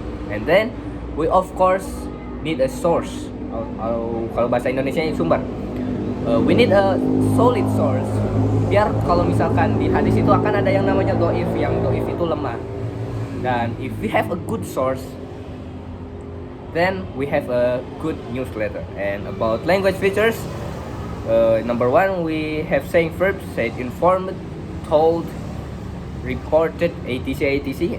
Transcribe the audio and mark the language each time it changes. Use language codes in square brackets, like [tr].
[en] And then we of course need a source. [id] Kalau bahasa Indonesia ini sumber. [en] We need a solid source. [id] Biar kalau misalkan di hadis itu akan ada yang namanya doif, yang doif itu lemah. [en] Dan if we have a good source, then we have a good newsletter. And about language features, number one, we have saying verbs, said, informed, told, reported, etc.